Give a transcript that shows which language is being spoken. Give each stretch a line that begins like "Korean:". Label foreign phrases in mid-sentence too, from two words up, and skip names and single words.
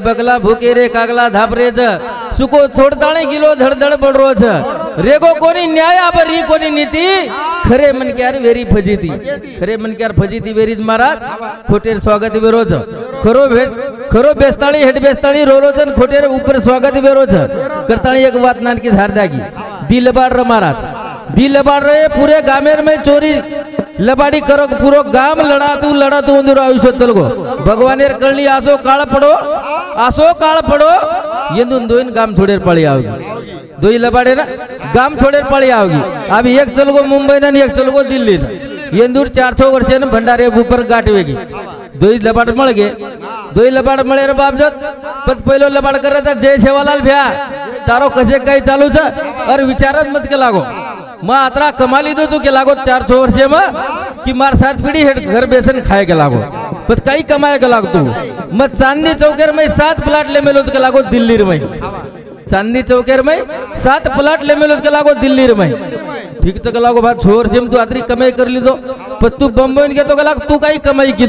Lambadi: बगला भूके रे कागला धापरे छ सुको छोड़ताणी किलो धड़धड़ पड़ रो छ रेगो कोनी न्याय बरी कोनी नीति खरे मन क्यार वेरी फजीती खरे मन क्यार फजीती वेरी महाराज खोटेर स्वागत वेरो छ खरो बेस्ताणी हेड बेस्ताणी रोलो छ खोटेर ऊपर स्वागत वेरो छ करताणी एक बात नान की धार दागी दिल बाड़ रे महाराज दिल बाड़ रे पूरे गामेर में चोरी लबाड़ी करो पूरो गाम लड़ा तू उंदर आयुष्य चलगो भगवानेर कळणी आसो काळ पडो येंदून दोन गाम छोडेर पळी आवगी दोई लबाड़े ना गाम छोडेर पळी आवगी अभी एक चलगो मुंबई ना एक चलगो दिल्ली ना येंदूर 400 वर्षे न भंडारे ऊपर गाठवेगी दोई लबाड़ मळ गे दोई लबाड़ मळे रे बापजत पण पहिलो लबाड़ करता जय सेवालाल भ्या तारो कसे काही चालू छ और विचारत मत के लागो मां अतरा कमाली दो तू के लागो 400 वर्षे में कि मार 7 पीढ़ी हेड घर बेसन खाए के लागो बस कई कमाए के लागो तू मत चांदनी चौकेर में 7 प्लाट ले मेलो के लागो दिल्ली में चांदनी चौकेर में 7 प्लाट ले मेलो के लागो दिल्ली में ठीक तो के लागो बात छोर जेम तू आतरी कमाई कर ली दो पर तू बम्बई के तो के लाग तू कई कमाई की